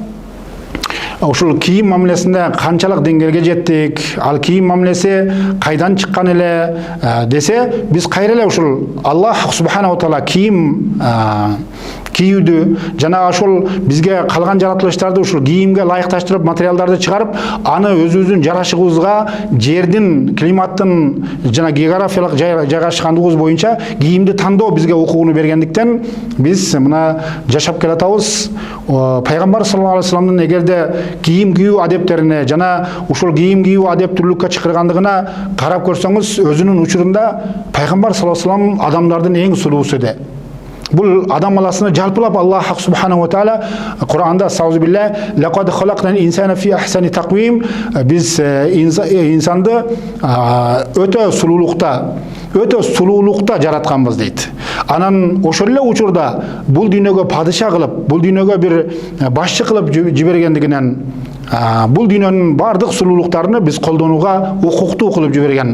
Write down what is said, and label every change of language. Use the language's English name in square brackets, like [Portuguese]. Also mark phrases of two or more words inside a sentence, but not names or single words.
[Kyrgyz] ушул кийим мамилесинде канчалык деңгээлге жеттик, ал кийим мамилеси кайдан чыккан эле десе, биз кайра эле ушул [Arabic] الله سبحانه تعالى [Kyrgyz] кийим кийүүдү жана ошол бизге калган жаратылыштарды ушул кийимге ылайыкташтырып материалдарды чыгарып, аны өзүбүздүн жарашыгыбызга, жердин, климаттын жана географиялык жайгашкандыгыбыз боюнча кийимди тандоо бизге укугуну бергендиктен биз мына жашап келатабыз. Пайгамбар [Arabic] صلى الله عليه وسلم [Kyrgyz] эгерде кийим кийүү адептерине жана ушул кийим кийүү адептүүлүккө чакыргандыгына карап көрсөңүз, өзүнүн учурунда пайгамбар [Arabic] صلى الله عليه وسلم [Kyrgyz] адамдардын эң сулуусу эди. Бул адам баласыны жалпылап [Arabic] الله سبحانه وتعالى [Kyrgyz] Кур'анда [Arabic] أعوذ بالله لقد خلقنا الإنسان في أحسن تقويم, [Kyrgyz] биз инсанды өтө сулуулукта жаратканбыз дейт. Анан ошол эле учурда бул дүйнөгө падыша кылып, бул дүйнөгө бир башчы кылып жибергендигинен бул дүйнөнүн бардык сулуулуктарын биз колдонууга укуктуу кылып жиберген.